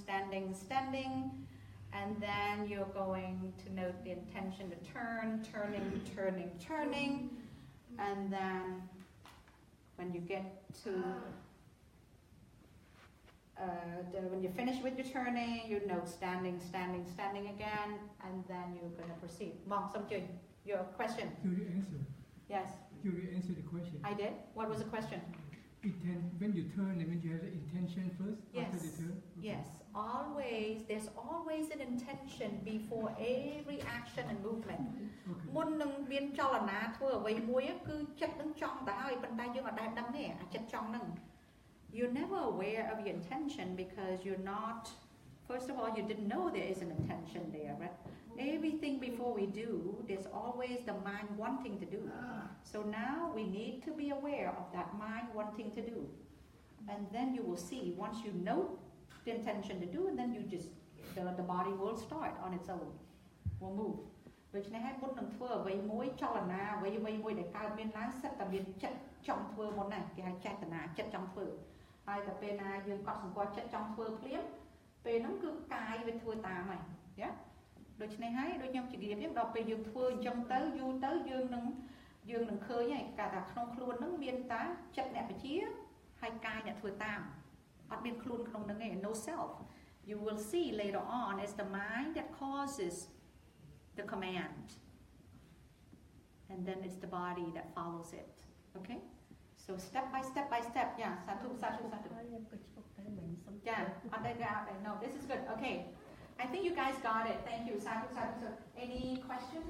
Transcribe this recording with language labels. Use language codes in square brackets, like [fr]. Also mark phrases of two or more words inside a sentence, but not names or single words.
[en] and then you're going to note the intention to turning and then when you get to when you finish with your turning you note standing again and then you're going to proceed Mom, something your question Could you answer? Yes. Could you answer the question? I did. What was the question? When you turn, I mean you have the intention first after the turn? Okay. Yes. Always, there's always an intention before every action and movement. [km] មុននឹងមានចលនាធ្វើអ្វីមួយគឺចិត្តនឹងចង់ទៅហើយប៉ុន្តែយើងអត់ដែលដឹងទេអាចិត្តចង់ហ្នឹង [en] You're never aware of your intention because you're not first of all you didn't know there is an intention there, right? Everything before we do, there's always the mind wanting to do. So now we need to be aware of that mind wanting to do. And then you will see, once you know the intention to do, and then you just, the body will start on its own, will move. [km] ដូច្នេះហើយមុននឹងធ្វើអ្វីមួយចលនាអ្វីមួយដែលកើតមានឡើងសិតតែមានចិត្តចង់ធ្វើមុនណាគេហៅចេតនាចិត្តចង់ធ្វើហើយតែពេល ណាយើងកត់សម្គាល់ចិត្តចង់ធ្វើភ្លាមពេលហ្នឹងគឺកាយវាធ្វើតាមហើយណាដូច្នេះហើយដូចខ្ញុំជម្រាប ហ្នឹងដល់ពេលយើងធ្វើអញ្ចឹងទៅយូរទៅយើងនឹងឃើញហើយកាលថាក្នុងខ្លួនហ្នឹងមានតា ចិត្តអ្នកបជាហើយកាយអ្នកធ្វើតាមអត់មានខ្លួនក្នុងហ្នឹងទេ [en] no self you will see later on it's the mind that causes the command and then it's the body that follows it okay so step by step yeah satu yeah no this is good okay I think you guys got it thank you satu any questions